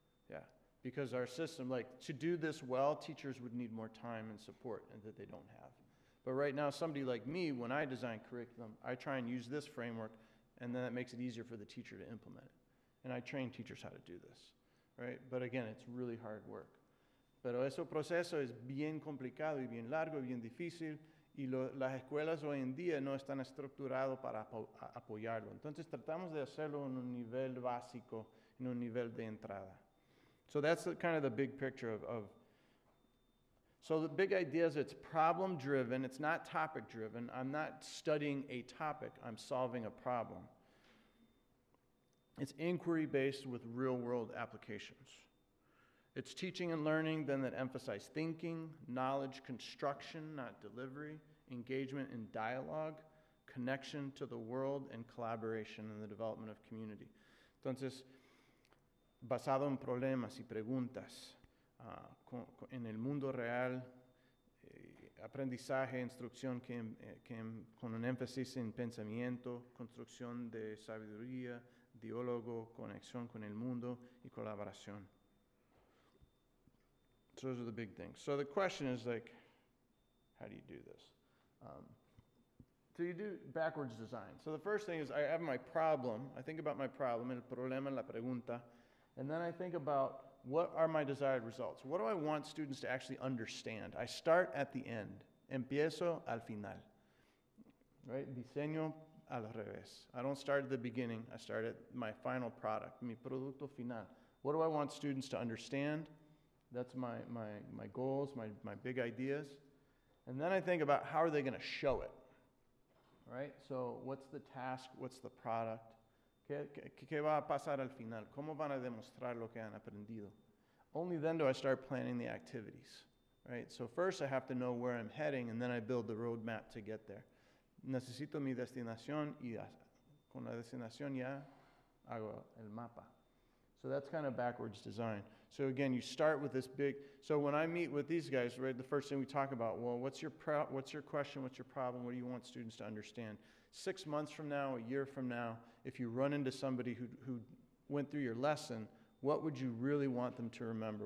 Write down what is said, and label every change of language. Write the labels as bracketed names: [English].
[English] Yeah, because our system, like to do this well, teachers would need more time and support and that they don't have. But right now, somebody like me, when I design curriculum, I try and use this framework, and then that makes it easier for the teacher to implement it. And I train teachers how to do this, right? But again, it's really hard work. [Spanish] Pero ese proceso es bien complicado y bien largo y bien difícil, y las escuelas hoy en día no están estructuradas para apoyarlo. Entonces tratamos de hacerlo en un nivel básico, en un nivel de entrada. [English] So that's kind of the big picture of So the big idea is it's problem-driven. It's not topic-driven. I'm not studying a topic. I'm solving a problem. It's inquiry-based with real-world applications. It's teaching and learning then that emphasize thinking, knowledge construction, not delivery, engagement in dialogue, connection to the world, and collaboration in the development of community. [Spanish] Entonces, basado en problemas y preguntas, en el mundo real, aprendizaje, instrucción con un énfasis en pensamiento, construcción de sabiduría, diálogo, conexión con el mundo y colaboración. [English] So those are the big things. So the question is like, how do you do this? So you do backwards design. So the first thing is I have my problem. I think about my problem, [Spanish] el problema, la pregunta, [English] and then I think about what are my desired results? What do I want students to actually understand? I start at the end. [Spanish] Empiezo al final. [English] Right? [Spanish] Diseño al revés. [English] I don't start at the beginning. I start at my final product, [Spanish] mi producto final. [English] What do I want students to understand? That's my goals, my big ideas. And then I think about how are they going to show it? Right? So what's the task? What's the product? [Spanish] ¿Qué va a pasar al final? ¿Cómo van a demostrar lo que han aprendido? [English] Only then do I start planning the activities. Right? So first I have to know where I'm heading, and then I build the roadmap to get there. [Spanish] Necesito mi destinación, y con la destinación ya hago el mapa. [English] So that's kind of backwards design. So again, you start with this big, so when I meet with these guys, right, the first thing we talk about, well, what's your question, what's your problem, what do you want students to understand? 6 months from now, a year from now, if you run into somebody who went through your lesson, what would you really want them to remember?